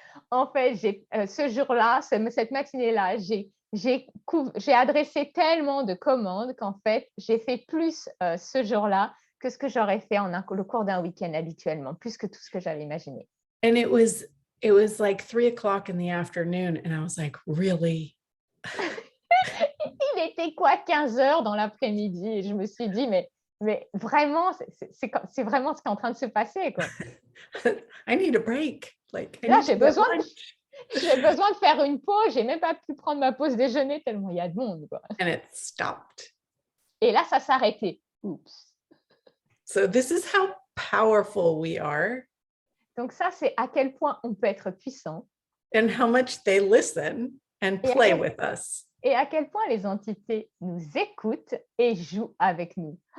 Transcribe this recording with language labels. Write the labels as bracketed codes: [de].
[fr] En fait, ce jour-là, cette matinée-là, j'ai adressé tellement de commandes qu'en fait, j'ai fait plus ce jour-là que ce que j'aurais fait le cours d'un week-end habituellement, plus que tout ce que j'avais imaginé. [en] And it was like 3 o'clock in the afternoon. And I was like, really? [fr] Il était quoi, 15 heures dans l'après-midi? Et je me suis dit, mais vraiment, c'est vraiment ce qui est en train de se passer, quoi. [en] I need a break. Like, I [fr] Là, [en] need to get lunch. [fr] j'ai besoin de faire une pause. J'ai même pas pu prendre ma pause déjeuner tellement il y a de monde, quoi. [en] And it stopped. [fr] Et là, ça s'est arrêté. Oups. [en] So this is how powerful we are. [fr] Donc ça, c'est à quel point on peut être puissant. [en] And how much they listen and play with us. [fr] Et à quel point les entités nous écoutent et jouent avec nous.